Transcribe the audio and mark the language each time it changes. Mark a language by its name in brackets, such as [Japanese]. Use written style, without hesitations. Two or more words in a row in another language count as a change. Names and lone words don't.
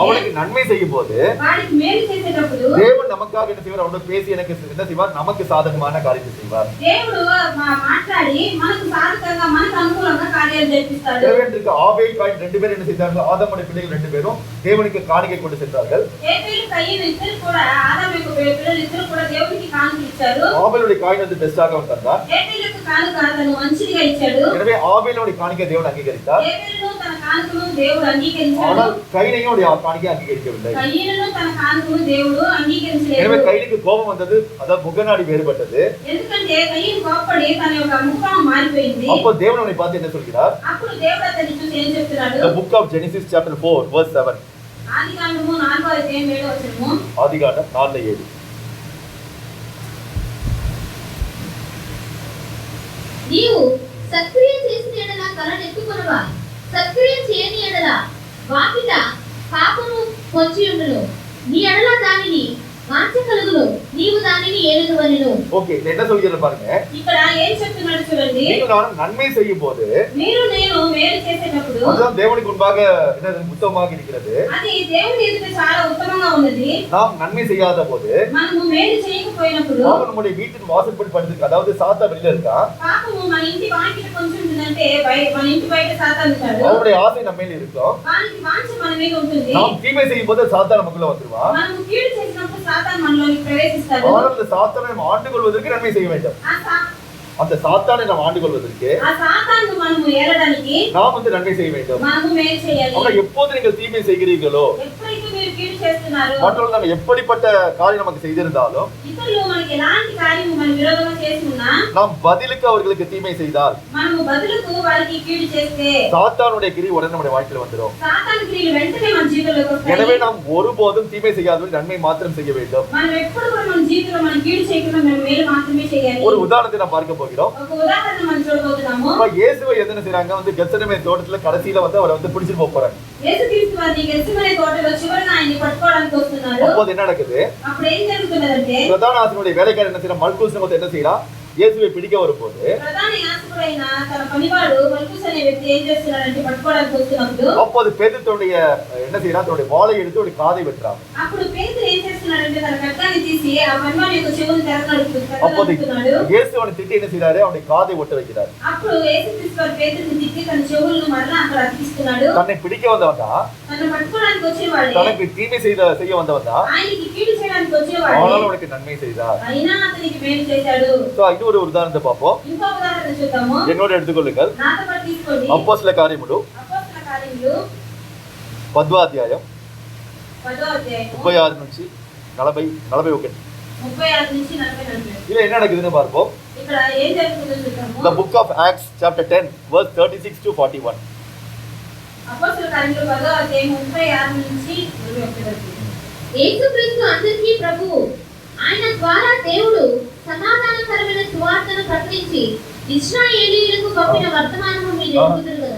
[Tamil] அவனுக்கு நன்மை செய்யும் போது [Telugu] వాడికి మేలు చేసేటప్పుడు [Tamil] தேவன் நமக்காக என்ன செய்வார்? அவனோட பேசி எனக்கு என்ன செய்வார்? நமக்கு சாதகமான காரியத்தை செய்வார். [Telugu] దేవుడు మాట్లాడి మనకు సాధకంగా మనకు అనుకూలంగా కార్యాలు జరిపిస్తాడు. [Tamil] தேவனுக்கு ஆபேல் காயின் 2 பேரும் என்ன செய்தார்கள்? ஆதாமுடைய பிள்ளைகள் 2 பேரும் தேவனுக்கு காணிக்கை கொண்டு சென்றார்கள். [Telugu] ఏబేలు కయీను ఇద్దరు కూడా ఆదాము యొక్క పిల్లలు ఇద్దరు కూడా దేవునికి కానుకలు ఇచ్చారు. [Tamil] ஆபேலுடைய காயின் பெஸ்டாக வந்தார். [Telugu] ఏబేలు యొక్క కానుక అతను మంచిగా ఇచ్చాడు. [Tamil] எனவே ஆபேலுடைய காணிக்கை தேவன் அங்கீகரித்தார். [Telugu] ఏబేలును తన కానుకను దేవుడు అంగీకరించాడు. [Tamil] ஆனால் கைனையும் காணிக்கை அங்கீகரிக்கவில்லை. [Telugu] కయీనును తన కానుకను దేవుడు అంగీకరించలేదు. [Tamil] எனவே கைனுக்கு கோபம் வந்தது, அதாவது முகநாடி வேறுபட்டது. [Telugu] ఎందుకంటే కయీను కోపపడి తన యొక్క ముఖం మారిపోయింది. [Tamil] அப்போ தேவன் அவனை பார்த்து என்ன சொல்கிறார்? [Telugu] అప్పుడు దేవుడు అతన్ని చూసి ఏం చెప్తున్నాడు? [English] The book of Genesis chapter 4 verse 7. [Telugu] ఆదికాండము 4వ అధ్యాయం 7వ వచనము. [Tamil] ஆதிகாண்டம் 4:7. [Telugu] నీవు సత్క్రియ చేసిన ఎడల తలనెత్తుకొనవా, సత్క్రియ చేయని ఎడల వాకిట పాపము పొంచి ఉండును. నీ ఎడల దానిని వాంఛకలుగును, నీవు దానిని ఏలుదువలెను. [Tamil] ஓகே, என்ன சொல்கிறது பாருங்க. [Telugu] ఇక్కడ ఏం చెప్తున్నాడు చూడండి. [Tamil] நீங்கள் நான் நன்மை செய்யும் போது [Telugu] మీరు నేను మేలు చేసేటప్పుడు [Tamil] அதுதான் தேவனுக்கு முன்பாக என்ன உத்தமமாக இருக்கிறது. [Telugu] అది దేవుని ఎదుట చాలా ఉత్తమంగా ఉన్నది. [Tamil] நாம் நன்மை செய்யாத போது [Telugu] మనము మేలు చేయకపోయినప్పుడు [Tamil] அவன் நம்முடைய வீட்டின் வாசற்படி படுத்து, அதாவது சாத்தா வெளியில இருக்கான். [Telugu] పాపము మన ఇంటి వాకిట కొంచెం ఉంటుందంటే మన ఇంటి బయట సాతాను ఉంటాడు. [Tamil] அவனுடைய ఆశை நம்ம மேல இருக்கும். [Telugu] వానికి వాంఛ మన మీద ఉంటుంది. [Tamil] நாம் தீமை செய்யும் போது சாத்தா நமக்குள்ள வந்துருவான். [Telugu] మనము కీడు చేసినప్పుడు సాతాను మనలోకి ప్రవేశిస్తాడు. [Tamil] ஆனால் அந்த சாத்தானை நாம் ஆண்டு கொள்வதற்கு நன்மை செய்ய வேண்டும். அந்த சாத்தானை நாம் ஆண்டு கொள்வதற்கு [Telugu] ఆ సాతాను మనము ఏలడానికి [Tamil] நாம் நன்மை செய்ய வேண்டும். [Telugu] మనము మేలు చేయాలి. [Tamil] ஆனால் எப்போது நீங்கள் தீமை செய்கிறீர்களோ, [Telugu] ఎప్పుడైతే మీరు కీడు చేస్తున్నారు, [Tamil] மற்றவர்கள் நம்ம எப்படிப்பட்ட காரியம் நமக்கு செய்திருந்தாலும் [Telugu] ఇతరులు మనకి ఎలాంటి కార్యము మన విరోధంగా చేసి ఉన్నా [Tamil] நாம் பதிலுக்கு அவர்களுக்கு தீமை செய்தால் [Telugu] మనము బదులుకు వారికి కీడు చేస్తే [Tamil] சாத்தானுடைய கிரி உடனே நம்முடைய வாழ்க்கையில் வந்துடும். [Telugu] సాతాను క్రియలు వెంటనే మన జీవితంలోకి వస్తాయి. [Tamil] எனவே நாம் ஒருபோதும் தீமை செய்யாதவர்கள் நன்மை மாத்திரம் செய்ய வேண்டும். [Telugu] మనం ఎప్పుడు కూడా మన జీవితంలో మనం కీడు చేయకుండా మనం మేలు మాత్రమే చేయాలి. [Tamil] ஒரு உதாரணத்தை நாம் பார்க்க போகிறோம். [Telugu] ఒక ఉదాహరణ మనం చూడబోతున్నాము. [Tamil] இயேசுவை என்ன செய்றாங்க? கெத்செமனே தோட்டத்துல கடைசியில அவரை பிடிச்சிட்டு போறாங்க. [Telugu] యేసుక్రీస్తు వారిని గెత్సెమనే తోటలో చివరన ఆయన్ని పట్టుకోవడానికి వస్తున్నారు. [Tamil] அப்போது என்ன நடக்குது? [Telugu] అప్పుడు ఏం జరుగుతున్నదంటే [Tamil] பிரதான ஆசிரியருடைய வேலைக்காரர் என்ன செய்யறான்? மல்குஸ் என்ன செய்யறான்? இயேசுவை பிடிக்க வரும்போது [Telugu] ప్రధాన యాజకుడైన తన పనివాడు మల్కుస్ అనే వ్యక్తి ఏం చేస్తున్నాడంటే పట్టుకోవడానికి వస్తున్నప్పుడు [Tamil] அப்போது பேதுரு தன்னுடைய என்ன செய்யறான், தன்னுடைய வாளை எடுத்து ஒரு காதை வெட்டுறான். [Telugu] అప్పుడు పేతురు ఏం చేస్తున్నాడంటే తన ఖడ్గాన్ని తీసి ఆ పనివాడి యొక్క చెవులను [Tamil] அப்போது [Telugu] తెరగడుతున్నాడు. [Tamil] இயேசு அவனை திட்டி என்ன செய்யறாரு, அவனுடைய காதை ஒட்ட வைக்கிறார். [Telugu] అప్పుడు యేసుక్రీస్తు వారు పేతురుని తిట్టి తన చెవులను మరలా అక్కడ అతికిస్తున్నాడు. [Tamil] தன்னை பிடிக்க வந்தவன் தான், [Telugu] తనను పట్టుకోవడానికి వచ్చేవాడే, [Tamil] தனக்கு தீமை செய்ய வந்தவன் தான், [Telugu] ఆయనకి కీడు చేయడానికి వచ్చేవాడే, [Tamil] ஆனாலும் அவனுக்கு நன்மை செய்தார். [Telugu] అయినా అతనికి మేలు చేశాడు. [Tamil] இது ஒரு உதாரணத்தை பார்ப்போம். [Telugu] ఇంకో ఉదాహరణ చూద్దాము. [Tamil] என்னோட எடுத்துக்கொள்ளுங்கள். [Telugu] నాతో పాటు తీసుకోండి. అపోస్తల కార్యములు అపోస్తల కార్యములు 10వ అధ్యాయం 10వ అధ్యాయం 36 నుంచి 41. 36 నుంచి 44. [Tamil] இதுல என்ன நடக்குதுன்னு பார்ப்போம். [Telugu] ఇక్కడ ఏం జరుగుతుందో చూద్దాము. [English] The book of Acts chapter 10 verse 36 to 41. [Telugu] అపోస్తల కార్యములు 10వ అధ్యాయం 36 నుంచి 41 వరకు. యేసుక్రీస్తు అందరికీ ప్రభువు. ఆయన ద్వారా దేవుడు సమాధానకరమైన సువార్తను ప్రకటించి ఇశ్రాయేలీయులకు పంపిన వర్తమానము మీరు ఎరుగుదురు కదా.